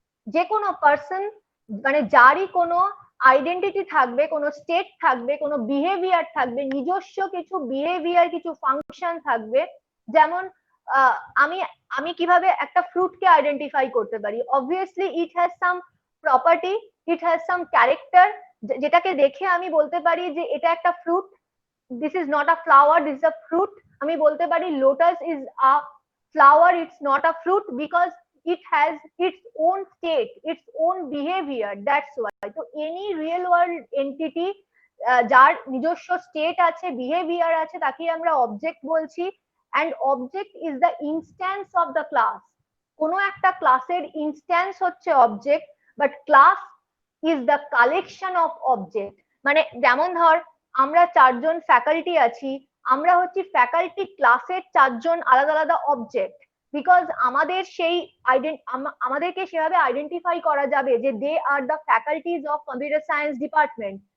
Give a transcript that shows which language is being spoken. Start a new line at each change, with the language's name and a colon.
Bangla: যে কোনো পার্সন মানে যারই কোনো আইডেন্টিটি থাকবে, কোনো স্টেট থাকবে, কোনো বিহেভিয়ার থাকবে, নিজস্ব কিছু বিহেভিয়ার, কিছু ফাংশন থাকবে। যেমন আমি আমি কিভাবে একটা ফ্রুটকে আইডেন্টিফাই করতে পারি? Obviously it has some property, it has some character, যেটাকে দেখে আমি বলতে পারি যে এটা একটা fruit. This is not a flower, this is a fruit. আমি বলতে পারি lotus is a flower,
English: it's not a fruit because it has its own state, its own behavior, that's why.
Bangla: তো
English: any real world entity
Bangla: যার নিজস্ব state আছে, behaviour আছে, তাকে আমরা অবজেক্ট বলছি।
English: and object is the instance of the class.
Bangla: কোনো একটা ক্লাসের ইনস্ট্যান্স হচ্ছে object, but class is the collection of object. মানে যেমন ধর আমরা চারজন ফ্যাকাল্টি আছি, আমরা হচ্ছি ফ্যাকাল্টি ক্লাসের চারজন আলাদা আলাদা অবজেক্ট, বিকজ আমাদের সেই আমাদেরকে সেভাবে আইডেন্টিফাই করা যাবে যে দে are the faculties of computer science department.